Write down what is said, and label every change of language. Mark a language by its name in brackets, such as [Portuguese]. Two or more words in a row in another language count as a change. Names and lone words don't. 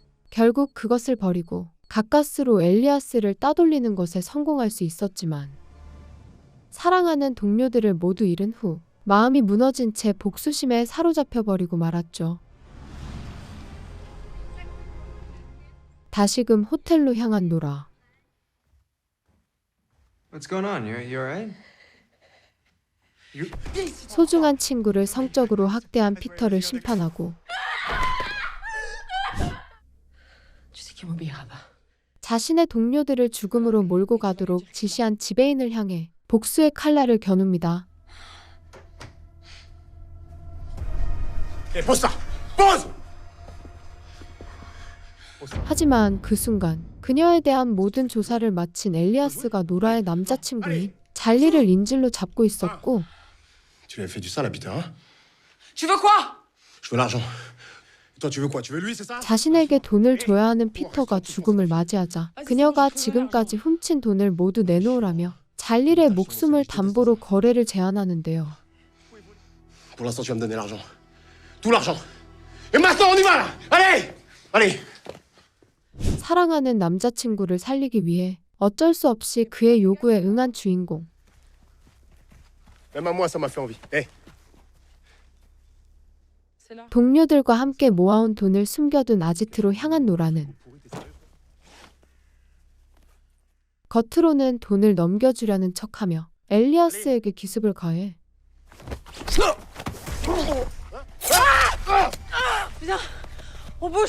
[Korean] 결국 그것을 버리고 가까스로 엘리아스를 따돌리는 것에 성공할 수 있었지만 사랑하는 동료들을 모두 잃은 후 마음이 무너진 채 복수심에 사로잡혀 버리고 말았죠. 다시금 호텔로 향한 노라. [English] What's going on? You alright? [Korean] 소중한 친구를 성적으로 학대한 피터를 심판하고 [French] Tu sais qui m'obéira pas. [Korean] 자신의 동료들을 죽음으로 몰고 가도록 지시한 지배인을 향해 복수의 칼날을 겨눕니다. [French] Eh, pose ça. Pose. [Korean] 하지만 그 순간 그녀에 대한 모든 조사를 마친 엘리아스가 노라의 남자친구인 잘리를 인질로 잡고 있었고 [French] Tu lui avais fait du sale à Peter, hein? Tu veux quoi? Je veux l'argent. Et toi, tu veux quoi? Tu veux lui, c'est ça? [Korean] 자신에게 돈을 줘야 하는 피터가 죽음을 맞이하자 그녀가 지금까지 훔친 돈을 모두 내놓으라며 잘릴의 목숨을 담보로 거래를 제안하는데요. [French] Pour l'instant, tu vas me donner l'argent. Tout l'argent. Et maintenant, on y va là. Allez, allez. [Korean] 사랑하는 남자친구를 살리기 위해 어쩔 수 없이 그의 요구에 응한 주인공. [French] Même à moi, ça m'a fait envie. Eh. C'est là. [Korean] 동료들과 함께 모아온 돈을 숨겨둔 아지트로 향한 노라는 겉으로는 돈을 넘겨주려는 척하며 엘리아스에게 기습을 가해 [French] On bouge.